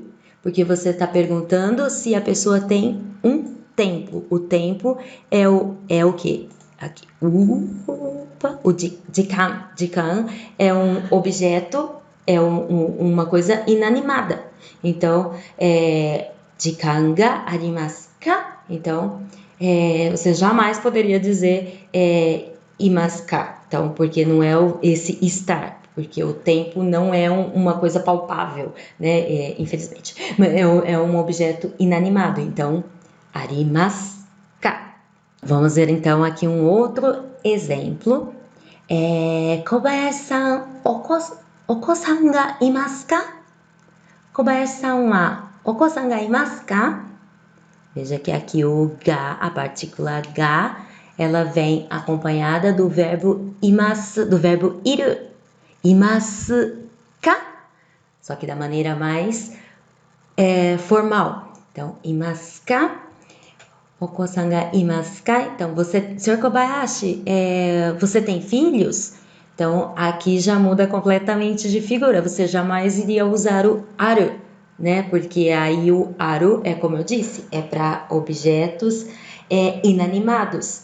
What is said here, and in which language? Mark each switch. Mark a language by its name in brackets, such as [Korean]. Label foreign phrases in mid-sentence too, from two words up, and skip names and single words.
[Portuguese] Porque você está perguntando se a pessoa tem um tempo. O tempo é o que? Aqui. O jikan. Jikan é um objeto, é uma coisa inanimada. Então, [Japanese] 時間がありますか? [Portuguese] Então, você jamais poderia dizer [Japanese] いますか. [Portuguese] Então, porque não é esse estar, porque o tempo não é uma coisa palpável, né? Infelizmente, é um objeto inanimado. [Japanese] Então, ありますか. [Portuguese] Vamos ver então aqui um outro exemplo. [Japanese] 小林さん、お子さんがいますか? 小林さんはお子さんがいますか? [Portuguese] Veja que aqui o ga, a partícula ga, ela vem acompanhada do verbo imasu, do verbo iru. [Japanese] いますか? [Portuguese] só que da maneira mais formal. Então, [Japanese] いますか？お子さんがいますか? [Portuguese] Então, Sr. Kobayashi, você tem filhos? Então, aqui já muda completamente de figura. Você jamais iria usar o aru, né? Porque aí o aru como eu disse, é para objetos inanimados.